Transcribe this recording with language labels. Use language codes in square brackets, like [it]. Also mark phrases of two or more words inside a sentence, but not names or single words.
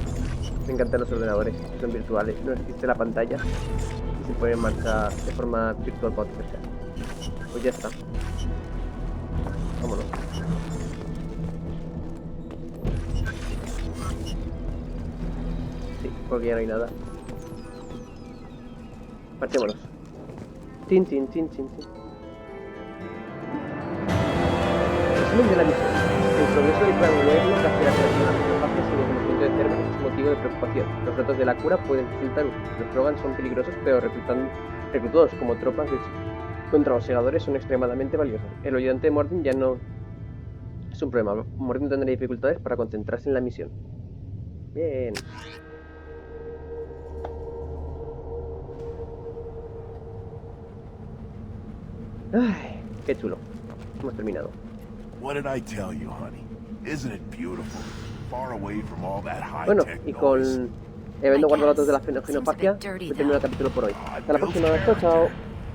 [es] Me encantan los ordenadores, son virtuales. No existe la pantalla y se pone en marcha de forma virtual para utilizar. Pues ya está. Vámonos. Sí, porque ya no hay nada. Partémonos. Tin, tin, tin, tin, tin. Resumen de la misión. El progreso del plan gobierno gracias a la interfaz sin el conocimiento de Cerber es motivo de preocupación. Los datos de la cura pueden resultar útiles. Los Krogan son peligrosos, pero reclutados como tropas contra los segadores son extremadamente valiosos. El ayudante de Morden ya no es un problema. Morden tendrá dificultades para concentrarse en la misión. Bien. Ay, qué chulo. Hemos terminado. [en] What did I tell you, honey? Isn't it beautiful? Far away from all that [es] Bueno, [en] high-tech [es] y [en] noise. [es] con habiendo guardado datos de la genofagia, termino el capítulo por hoy. Hasta la próxima. Chao, chao.